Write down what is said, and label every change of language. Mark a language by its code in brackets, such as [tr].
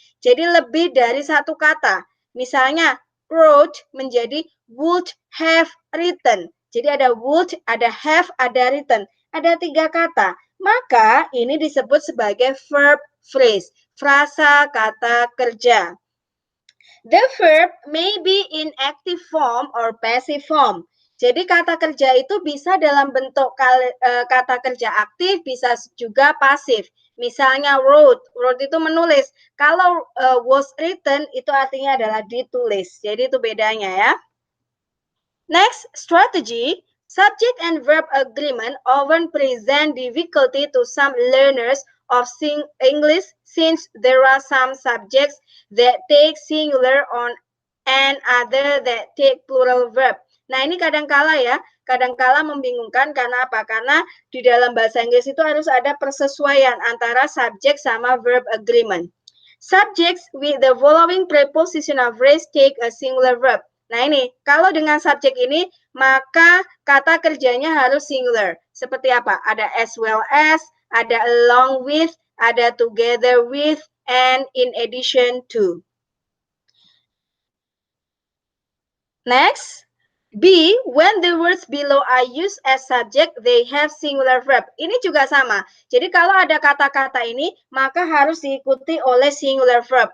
[id] Jadi lebih dari satu kata. Misalnya wrote menjadi would have written. Jadi ada would, ada have, ada written. Ada 3 kata. Maka ini disebut sebagai verb phrase, frasa kata kerja. [en] The verb may be in active form or passive form. [id] Jadi kata kerja itu bisa dalam bentuk kata kerja aktif, bisa juga pasif. Misalnya wrote, wrote itu menulis. Kalau was written itu artinya adalah ditulis. Jadi itu bedanya ya. [en] Next, strategy. Subject and verb agreement often present difficulty to some learners of English since there are some subjects that take singular on and other that take plural verb. [id] Nah, ini kadangkala ya, kadangkala membingungkan karena apa? Karena di dalam bahasa Inggris itu harus ada persesuaian antara subjek sama verb agreement. [en] Subjects with the following prepositional phrase take a singular verb. [id] Nah ini, kalau dengan subjek ini, maka kata kerjanya harus singular. Seperti apa? Ada as well as, ada along with, ada together with, and in addition to. [en] Next, B, when the words below are used as subject, they have singular verb. [id] Ini juga sama. Jadi kalau ada kata-kata ini, maka harus diikuti oleh singular verb.